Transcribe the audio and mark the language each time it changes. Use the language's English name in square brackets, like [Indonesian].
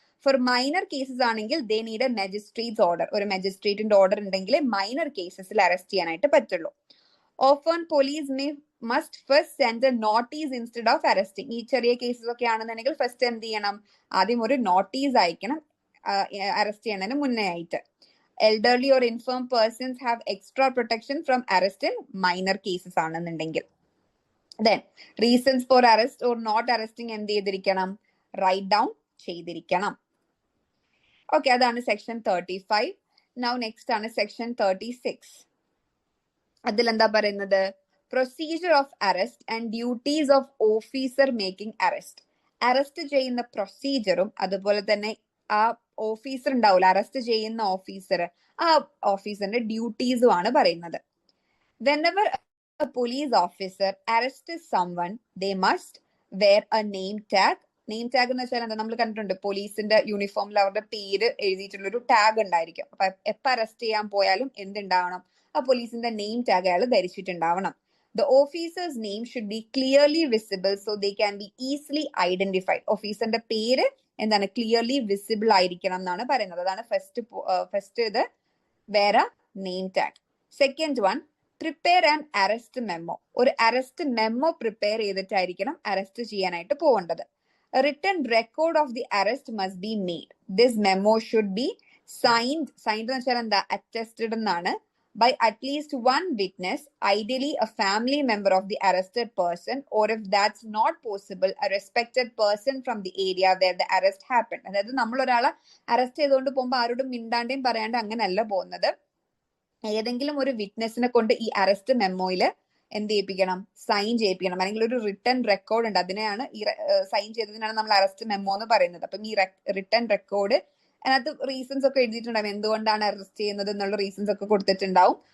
[Malayalam] Four minor cases ആണെങ്കിൽ [English] They need a magistrate's order. [Malayalam] ഒരു മജിസ്ട്രേറ്റിന്റെ order ഉണ്ടെങ്കിൽ മൈനർ കേസസിൽ അറസ്റ്റ് ചെയ്യാനായിട്ട് പറ്റുള്ളൂ. [English] Often police must first send a notice instead of arresting. [Malayalam] ഈ ചെറിയ കേസസ് ഒക്കെ ആണെന്നുണ്ടെങ്കിൽ ഫസ്റ്റ് എന്ത് ചെയ്യണം? ആദ്യം ഒരു നോട്ടീസ് അയക്കണം അറസ്റ്റ് ചെയ്യുന്നതിന് മുന്നേ ആയിട്ട്. [English] Elderly or infirm persons have extra protection from arrest in minor cases [Malayalam] ആണെന്നുണ്ടെങ്കിൽ. [English] Then reasons for arrest or not arresting [Malayalam] എന്ത് ചെയ്തിരിക്കണം? റൈറ്റ് ഡൗൺ ചെയ്തിരിക്കണം. ഓക്കെ, അതാണ് സെക്ഷൻ 35. നൗ നെക്സ്റ്റ് ആണ് സെക്ഷൻ 36. അതിലെന്താ പറയുന്നത്? [English] Procedure of arrest and duties of officer making arrest. [Malayalam] Arrest ചെയ്യുന്ന പ്രൊസീജിയറും അതുപോലെ തന്നെ ആ ഓഫീസർ ഉണ്ടാവില്ല, അറസ്റ്റ് ചെയ്യുന്ന ഓഫീസർ, ആ ഓഫീസറിന്റെ ഡ്യൂട്ടീസും ആണ് പറയുന്നത്. [English] Whenever a police officer arrests someone, they must wear a name tag. [Malayalam] Name tag എന്ന് വെച്ചാൽ എന്താ? നമ്മൾ കണ്ടിട്ടുണ്ട്, പോലീസിന്റെ യൂണിഫോമിൽ അവരുടെ പേര് എഴുതിയിട്ടുള്ള ഒരു ടാഗ് ഉണ്ടായിരിക്കും. അപ്പൊ എപ്പോ അറസ്റ്റ് ചെയ്യാൻ പോയാലും എന്തുണ്ടാവണം? ആ പോലീസിന്റെ നെയിം ടാഗ് അയാൾ ധരിച്ചിട്ടുണ്ടാവണം. [English] The officer's name should be clearly visible so they can be easily identified. [Malayalam] ഓഫീസറിന്റെ പേര് എന്താണ്? ക്ലിയർലി വിസിബിൾ ആയിരിക്കണം എന്നാണ് പറയുന്നത്. അതാണ് ഫസ്റ്റ് ഇത് വേറെ name tag. [English] Second one, prepare an arrest memo. [Malayalam] ഒരു അറസ്റ്റ് മെമ്മോ പ്രിപ്പയർ ചെയ്തിട്ടായിരിക്കണം അറസ്റ്റ് ചെയ്യാനായിട്ട് പോകേണ്ടത്. [English] Written record of the arrest must be made. This memo should be signed [Malayalam] എന്ന് വെച്ചാൽ എന്താ? അറ്റസ്റ്റഡ് എന്നാണ്. [English] by at least one witness, ideally a family member of the arrested person, or if that's not possible, a respected person from the area where the arrest happened. [Malayalam] അതായത് നമ്മൾ ഒരാളെ arrest ചെയ്തുകൊണ്ട് പോകുമ്പോൾ ആരോടും മിണ്ടാണ്ടേയും പറയാണ്ട് അങ്ങനെയല്ല പോകുന്നത്. ഏതെങ്കിലും ഒരു വിറ്റ്നസിനെ കൊണ്ട് ഈ അറസ്റ്റ് മെമ്മോയില് എന്ത് ചെയ്യിപ്പിക്കണം, സൈൻ ചെയ്യിപ്പിക്കണം. അല്ലെങ്കിൽ ഒരു റിട്ടേൺ റെക്കോർഡ് ഉണ്ട്, അതിനെയാണ് ഈ സൈൻ ചെയ്തതിനാണ് നമ്മൾ അറസ്റ്റ് മെമ്മോ എന്ന് പറയുന്നത്. അപ്പം ഈ റിട്ടേൺ റെക്കോർഡ് അതിനകത്ത് റീസൺസ് ഒക്കെ എഴുതിയിട്ടുണ്ടാവും, എന്തുകൊണ്ടാണ് അറസ്റ്റ് ചെയ്യുന്നത് എന്നുള്ള റീസൺസ് ഒക്കെ കൊടുത്തിട്ടുണ്ടാവും.